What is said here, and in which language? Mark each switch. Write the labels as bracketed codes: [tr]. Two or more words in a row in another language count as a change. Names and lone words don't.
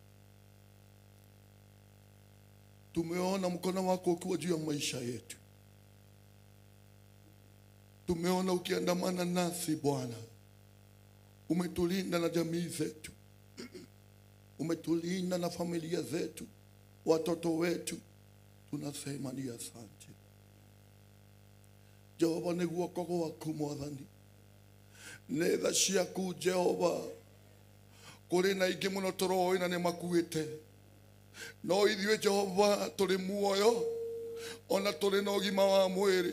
[sw] Tumeona mkono wako ukiwa juu ya maisha yetu. Tumeona ukiandamana nasi Bwana. Umetulinda na jamii zetu. Umetulinda na familia zetu, watoto wetu. Tunasema ni asante. [ki] Jehova, ni guoko gwaku Mwathani. Nĩ tha ciaku Jehova. Kũrĩ na ingĩ mũno tũroĩ na nĩ makuĩte. No ithuĩ Jehova tũrĩ muoyo, ona tũrĩ na ũgima wa mwĩrĩ.